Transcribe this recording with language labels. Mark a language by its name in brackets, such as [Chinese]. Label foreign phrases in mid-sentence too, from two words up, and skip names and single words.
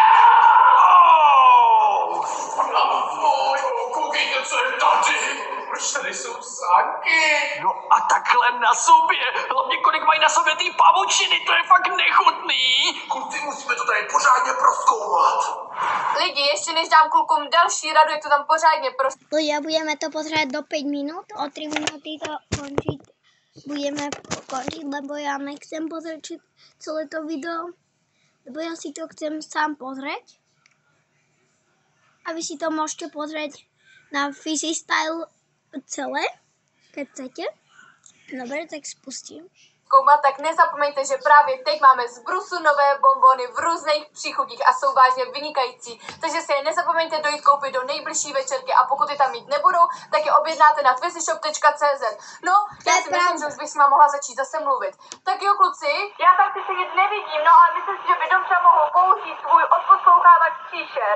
[Czech] Koukejte, co je tady. Proč tady jsou sánky? No a takhle na sobě, hlavně kolik mají na sobě ty pavučiny, to je fakt nechutný. Kluci, musíme to tady pořádně prozkoumat. Lidi, ještě než dám klukům další radu, jak to tam pořádně [Slovak] Ľudia, budeme to pozerať do 5 minút, o 3 minúty to končiť. Budeme končiť, lebo ja nechcem pozrieť celé to video, lebo ja si to chcem sám pozrieť. A vy si to môžete pozrieť na Physistyle celé, keď chcete. Dobre, tak spustím. [Czech] zkoumat, tak nezapomeňte, že právě teď máme z Brusu nové bonbony v různých příchutích a jsou vážně vynikající. Takže si je nezapomeňte dojít koupit do nejbližší večerky a pokud je tam mít nebudou, tak je objednáte na twizyshop.cz. No, já si myslím, že už bych s vámi mohla začít zase mluvit. Tak jo, kluci, já tam si sedět nevidím, no ale myslím si, že by dobře mohou použít svůj odposlouchávač příšer.